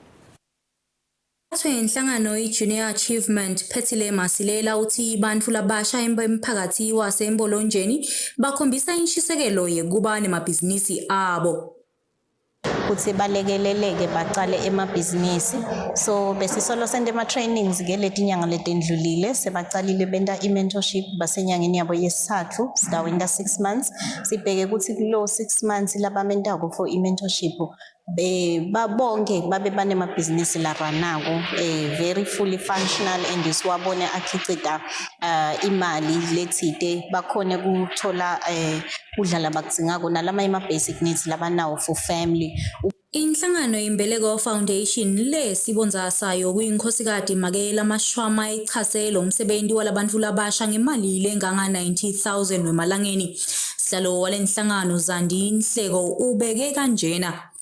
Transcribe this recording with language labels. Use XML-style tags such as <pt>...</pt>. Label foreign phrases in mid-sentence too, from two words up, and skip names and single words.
<ss>Inhlangano i-Junior Achievement phethile masilela uthi bantfu labasha emphakathi wasembolonjeni bakhombisa inshisekelo yekuba nemabhizinisi abo. Ukuthi balekeleleke bacale emabhizinisi, so besisolo sende ama-trainings letinyanga letendlulile sebacalile benta i-mentorship basenyangeni yabo yesithathu sidawinda 6 months. Sibheke ukuthi kulo 6 months labamentako for i-mentorship babonke babe banemabhizinisi laranako</ss> <en>very fully functional</en> <ss>and siwabone akhicita imali lethite bakhone kuthola udlala bakudzingako nalama</ss> <en>ama-basic needs</en> <ss>labanawo</ss> <en>for family.</en> <ss>Inhlangano Imbeleko Foundation le sibonza sayo kuyinkosikati Makela Mashwama ichase lo msebenzi walabantu labasha ngemali lenganga 90,000 wemalangeni. Sihlalo walenhlangano Zandi Nhleko ubeke kanjena.</ss>